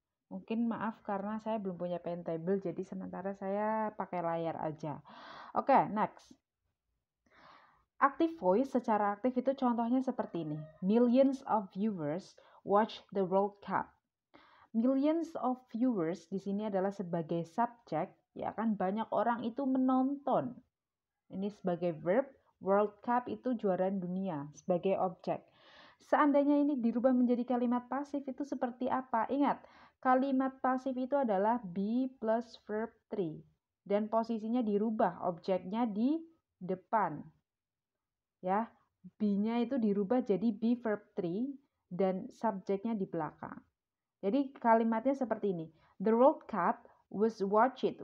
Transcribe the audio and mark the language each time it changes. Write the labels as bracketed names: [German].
[Indonesian] Mungkin maaf karena saya belum punya pen table, jadi sementara saya pakai layar aja. Next. Active voice secara aktif itu contohnya seperti ini. [English] Millions of viewers watch the World Cup. [Indonesian] Millions of viewers di sini adalah sebagai subjek, ya kan, banyak orang itu menonton. Ini sebagai verb, World Cup itu juara dunia sebagai objek. Seandainya ini dirubah menjadi kalimat pasif itu seperti apa? Ingat, kalimat pasif itu adalah be plus verb 3 dan posisinya dirubah, objeknya di depan. Ya, be-nya itu dirubah jadi be verb 3 dan subjeknya di belakang. Jadi kalimatnya seperti ini. [English] The World Cup was watched.